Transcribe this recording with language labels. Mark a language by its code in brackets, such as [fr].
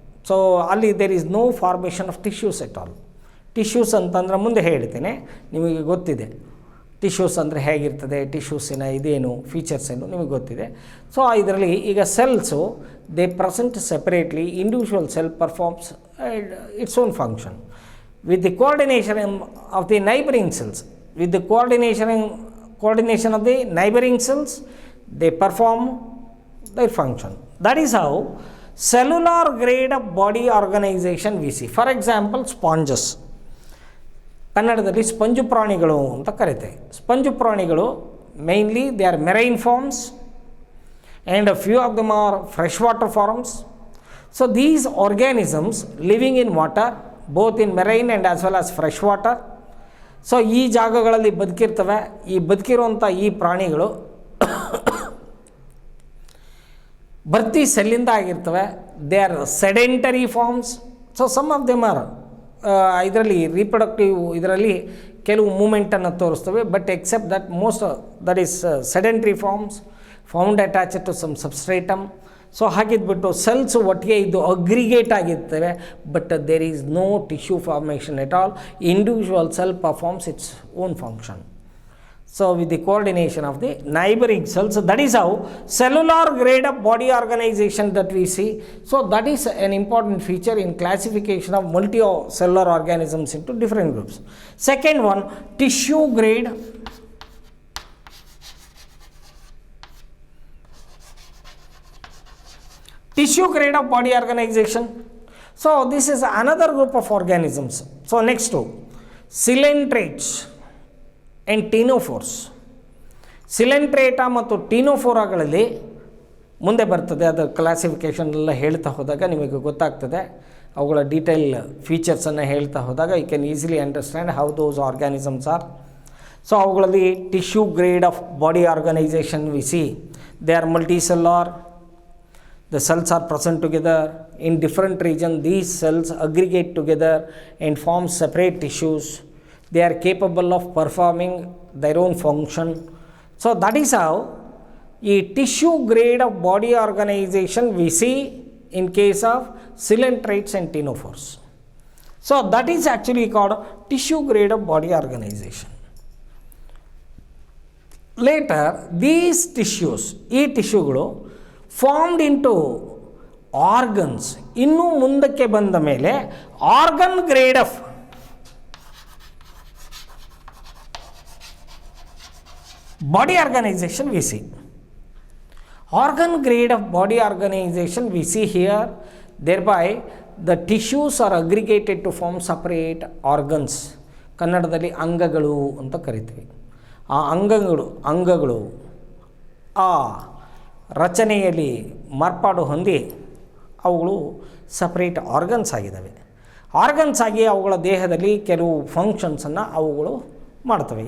[kn] So ಅಲ್ಲಿ [en] There is no formation of tissues at all. [kn] Tissues ಅಂತಂದ್ರೆ ಮುಂದೆ ಹೇಳ್ತೀನಿ, ನಿಮಗೆ ಗೊತ್ತಿದೆ ಟಿಶ್ಯೂಸ್ ಅಂದರೆ ಹೇಗಿರ್ತದೆ, ಟಿಶ್ಯೂಸಿನ ಇದೇನು ಫೀಚರ್ಸ್ ಏನು ನಿಮಗೆ ಗೊತ್ತಿದೆ. ಸೊ ಇದರಲ್ಲಿ ಈಗ cells [en] They present separately, individual cell performs its own function with the coordination of the neighboring cells. With the coordination of the neighboring cells, they perform their function. That is how cellular grade of body organization we see. For example, sponges. [kn] ಕನ್ನಡದಲ್ಲಿ sponge ಪ್ರಾಣಿಗಳು ಅಂತ ಕರೀತೇವೆ. Sponge ಪ್ರಾಣಿಗಳು [en] mainly they are marine forms and a few of them are freshwater forms. So these organisms living in water, both in marine and as well as fresh water. [kn] So ಈ ಜಾಗಗಳಲ್ಲಿ ಬದುಕಿರ್ತವೆ. ಈ ಬದುಕಿರುವಂಥ ಈ ಪ್ರಾಣಿಗಳು ಬರ್ತಿ ಸೆಲ್ಲಿಂದ ಆಗಿರ್ತವೆ. [en] They are sedentary forms. So some of them are [kn] ಇದರಲ್ಲಿ reproductive ಇದರಲ್ಲಿ ಕೆಲವು ಮೂಮೆಂಟನ್ನು ತೋರಿಸ್ತವೆ, [en] But except that most that is sedentary forms found attached to some substratum. So [kn] ಹಾಗಿದ್ಬಿಟ್ಟು cells ಒಟ್ಟಿಗೆ ಇದು ಅಗ್ರಿಗೇಟ್ ಆಗಿರ್ತವೆ, [en] But there is no tissue formation at all. Individual cell performs its own function. So with the coordination of the neighboring cells, that is how cellular grade of body organization that we see. So that is an important feature in classification of multicellular organisms into different groups. Second one, tissue grade. Tissue grade of body organization. So this is another group of organisms. So next to coelentrates and ctenophores. [kn] Coelenterata ಮತ್ತು ಟೀನೋಫೋರಾಗಳಲ್ಲಿ ಮುಂದೆ ಬರ್ತದೆ. ಅದರ classification ಎಲ್ಲ ಹೇಳ್ತಾ ಹೋದಾಗ ನಿಮಗೆ ಗೊತ್ತಾಗ್ತದೆ. ಅವುಗಳ ಡೀಟೇಲ್ ಫೀಚರ್ಸನ್ನು ಹೇಳ್ತಾ ಹೋದಾಗ [en] You can easily understand how those organisms are. So ಅವುಗಳಲ್ಲಿ tissue grade of body organization we see. They are multicellular. The cells are present together in different regions. These cells aggregate together and form separate tissues. They are capable of performing their own function. So that is how a tissue grade of body organization we see in case of coelentrates and ctenophores. So that is actually called tissue grade of body organization. Later these tissues, ಈ ಟಿಶ್ಯೂಗಳು formed into organs. [kn] ಇನ್ನೂ ಮುಂದಕ್ಕೆ ಬಂದ ಮೇಲೆ [en] Organ grade of body organization we see. Organ grade of body organization we see here. Thereby the tissues are aggregated to form separate organs. [kn] ಕನ್ನಡದಲ್ಲಿ ಅಂಗಗಳು ಅಂತ ಕರಿತೀವಿ. ಆ ಅಂಗಗಳು ಆ ರಚನೆಯಲ್ಲಿ ಮಾರ್ಪಾಡು ಹೊಂದಿ ಅವುಗಳು ಸಪ್ರೇಟ್ ಆರ್ಗನ್ಸ್ ಆಗಿದ್ದಾವೆ. ಆರ್ಗನ್ಸ್ ಆಗಿ ಅವುಗಳ ದೇಹದಲ್ಲಿ ಕೆಲವು ಫಂಕ್ಷನ್ಸನ್ನು ಅವುಗಳು ಮಾಡ್ತವೆ.